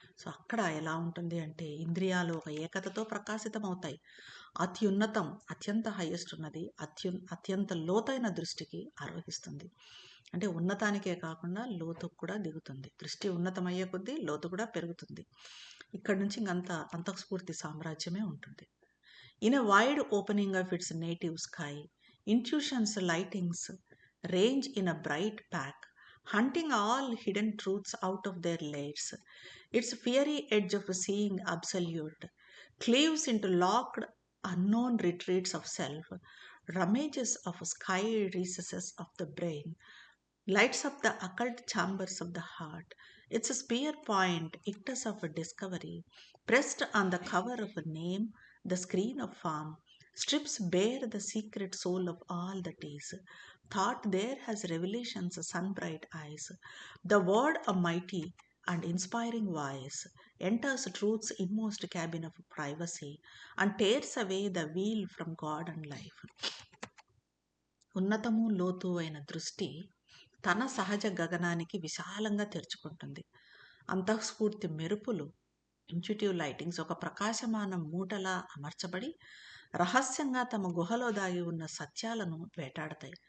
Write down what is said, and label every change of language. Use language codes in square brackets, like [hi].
[te] So అక్కడ ఎలా ఉంటుంది అంటే ఇంద్రియాలు ఒక ఏకతతో ప్రకాశితమవుతాయి. అత్యున్నతం, అత్యంత హైయెస్ట్ ఉన్నది అత్యంత లోతైన దృష్టికి ఆరోహిస్తుంది. అంటే ఉన్నతానికే కాకుండా లోతుకు కూడా దిగుతుంది. దృష్టి ఉన్నతమయ్యే కొద్దీ లోతు కూడా పెరుగుతుంది. ఇక్కడ నుంచి ఇంకంత అంతఃస్ఫూర్తి సామ్రాజ్యమే ఉంటుంది. [en] In a wide opening of its native sky, intuition's lightings range in a bright pack, hunting all hidden truths out of their layers. Its fiery edge of seeing absolute cleaves into locked, unknown retreats of self, rummages of sky recesses of the brain, lights up the occult chambers of the heart. Its spear point, ictus of a discovery, pressed on the cover of a name, the screen of form, strips bare the secret soul of all that is. Thought there has revelation's sun-bright eyes. The word, a mighty and inspiring voice, enters truth's inmost cabin of privacy and tears away the veil from God and life. [te] ఉన్నతము, లోతు అయిన దృష్టి తన సహజ గగనానికి విశాలంగా తెరుచుకుంటుంది. అంతఃస్ఫూర్తి మెరుపులు, [en] intuitive lightings [te] ఒక ప్రకాశమాన మూటలా అమర్చబడి రహస్యంగా తమ గుహలో దాగి ఉన్న సత్యాలను వేటాడతాయి.